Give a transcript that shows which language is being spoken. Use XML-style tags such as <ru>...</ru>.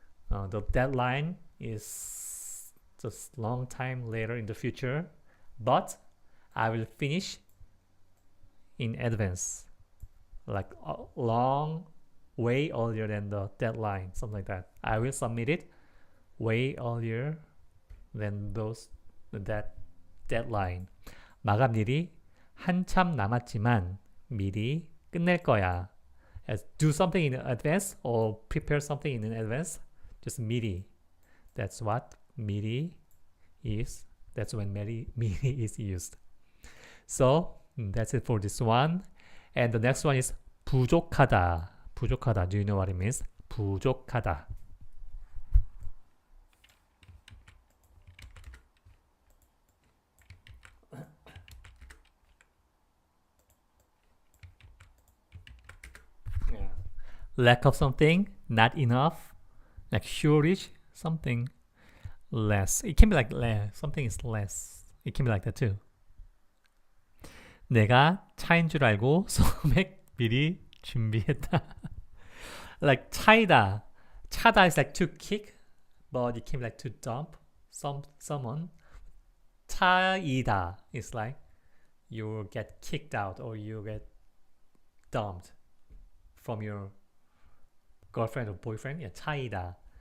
<en>The deadline is just long time later in the future, but I will finish in advance, like a long way earlier than the deadline, something like that. I will submit it way earlier than that deadline.</en> <ko>마감일이 한참 남았지만 미리 끝낼 거야.</ko> <en>As do something in advance or prepare something in advance, just 미리. That's what 미리 is. That's when 미리 is used. So that's it for this one. And the next one is 부족하다.</en> <ko>부족하다.</ko> <en>Do you know what it means?</en> <ko>부족하다.</ko> <en>Lack of something, not enough, like shortage, something less. It can be like less. Something is less. It can be like that too.</en> <ko>내가 차인 줄 알고 소맥 미리 준비했다. Like 차이다.</ko> <en>차다 is like to kick, but it can be like to dump someone. 차이다 is like you get kicked out or you get dumped from your girlfriend or boyfriend. Yeah, 차이다.</en>